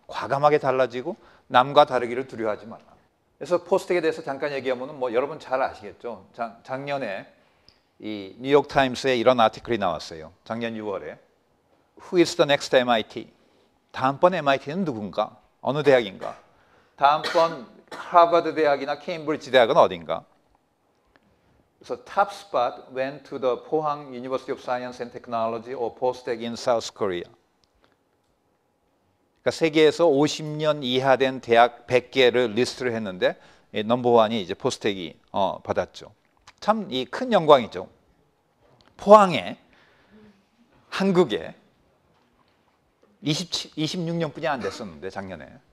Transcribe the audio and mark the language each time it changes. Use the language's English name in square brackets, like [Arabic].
[Korean] 과감하게 달라지고 남과 다르기를 두려워하지 말라. 그래서 포스텍에 대해서 잠깐 얘기하면은 뭐 여러분 잘 아시겠죠? 작년에 이 뉴욕 타임스에 이런 아티클이 나왔어요. 작년 6월에 [English] Who is the next MIT? [Korean] 다음번 MIT는 누군가? 어느 대학인가? 다음번 하버드 대학이나 케임브리지 대학은 어딘가? [English] 그래서 top spot went to the 포항 University of Science and Technology or Postech in South Korea. [Korean] 그러니까 세계에서 50년 이하 된 대학 100개를 리스트를 했는데 넘버원이 이제 포스텍이 받았죠. 참 이 큰 영광이죠. 포항에, 한국에 26년뿐이 안 됐었는데 작년에.